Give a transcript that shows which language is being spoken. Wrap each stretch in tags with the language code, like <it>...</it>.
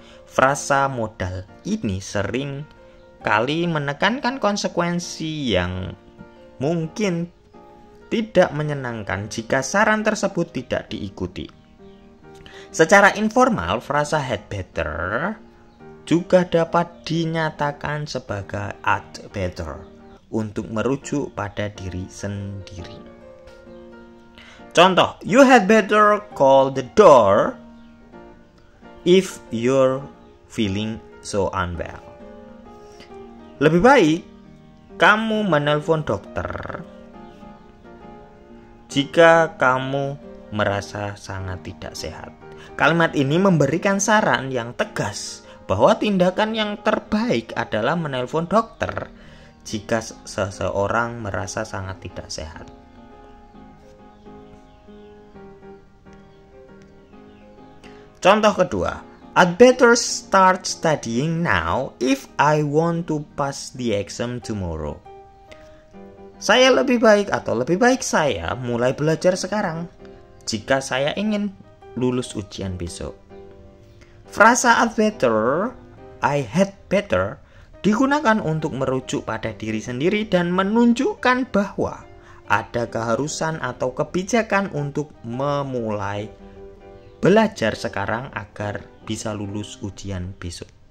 <id>Frasa modal ini sering kali menekankan konsekuensi yang mungkin tidak menyenangkan jika saran tersebut tidak diikuti. Secara informal, frasa had better juga dapat dinyatakan sebagai ought better untuk merujuk pada diri sendiri.</id> <en>Contoh, you had better call the door if you're feeling so unwell.</en> <id>Lebih baik kamu menelpon dokter jika kamu merasa sangat tidak sehat. Kalimat ini memberikan saran yang tegas bahwa tindakan yang terbaik adalah menelpon dokter jika seseorang merasa sangat tidak sehat. Contoh kedua,</id> <en>I'd better start studying now if I want to pass the exam tomorrow.</en> <id>Saya lebih baik atau lebih baik saya mulai belajar sekarang jika saya ingin lulus ujian besok. Frasa I'd better, I had better digunakan untuk merujuk pada diri sendiri dan menunjukkan bahwa ada keharusan atau kebijakan untuk memulai belajar sekarang agar bisa lulus ujian besok.</id>